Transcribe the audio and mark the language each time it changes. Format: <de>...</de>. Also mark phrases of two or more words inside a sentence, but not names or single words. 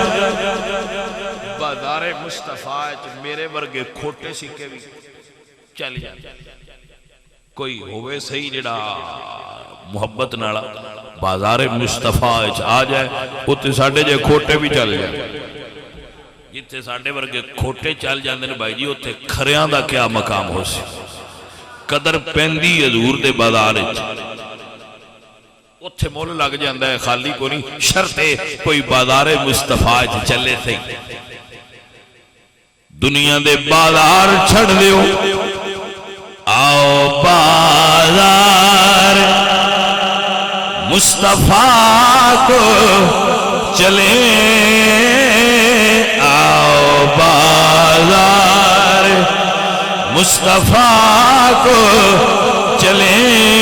<pa>بازار مصطفیٰ میرے ورگے کھوٹے سکے بھی چل جاندہ. کوئی ہوئے صحیح جڑا محبت نالا بازار مصطفیٰ آ جائے اتنے ساڑھے جے کھوٹے بھی چل جائے. جتے ساڑھے ورگے کھوٹے چل جاندے نے بھائی جی اتنے کھریاں دا کیا مقام ہو سی. قدر پیندی حضور دے بازار اتھے مول لگ جاندہ ہے خالی کو نہیں شرطے کوئی بازار مصطفیٰ چلے تھے. دنیا دے بازار چھڑ دیو</pa> <ur>آؤ بازار مصطفیٰ کو چلیں آؤ بازار مصطفیٰ کو چلیں</ur>